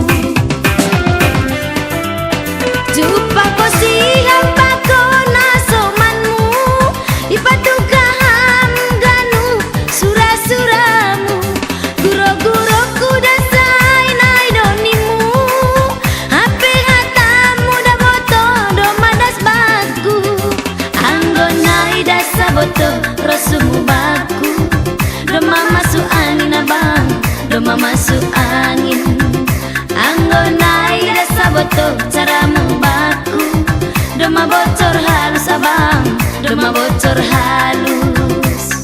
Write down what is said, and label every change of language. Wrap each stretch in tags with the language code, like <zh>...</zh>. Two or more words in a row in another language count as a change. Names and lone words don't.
<bts>Jumpa ko siang pako nasomanmu, ipatugaham ganu surah-surahmu, guro-guroku dasai naidonimu, hape hatamu da boto do madas baku, anggo naida saboto rosumu baku, doma</bts> <id>masuk angin abang,</id> <bts>doma</bts> <id>masuk angin.</id> <bts>Anggo naida saboto caramu baku, doma</bts> <id>bocor halus abang,</id> <bts>doma</bts> <id>bocor halus.</id>